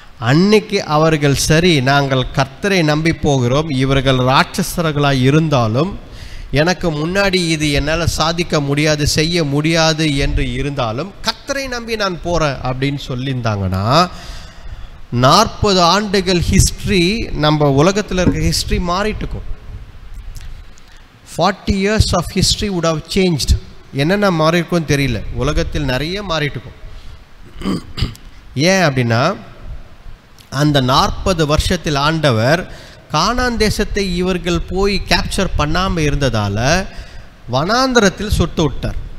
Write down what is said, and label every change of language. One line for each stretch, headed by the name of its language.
Tamil: அன்னைக்கு அவர்கள் சரி, நாங்கள் கர்த்தரை நம்பி போகிறோம், இவர்கள் ராட்சசர்களாக இருந்தாலும் எனக்கு முன்னாடி இது என்னால் சாதிக்க முடியாது, செய்ய முடியாது என்று இருந்தாலும் கர்த்தரை நம்பி நான் போகிறேன் அப்படின்னு சொல்லியிருந்தாங்கன்னா 40 ஆண்டுகள் ஹிஸ்ட்ரி, நம்ம உலகத்தில் இருக்க history மாறிட்டுக்கும்.
English: 40 years of history would have changed.
Tamil: என்னென்ன மாறியிருக்கும் தெரியல, உலகத்தில் நிறைய மாறிட்டுக்கும். ஏன் அப்படின்னா அந்த 40 வருஷத்தில் ஆண்டவர் கானான் தேசத்தை இவர்கள் போய் கேப்சர் பண்ணாமல் இருந்ததால் வனாந்தரத்தில் சுட்டு விட்டார்.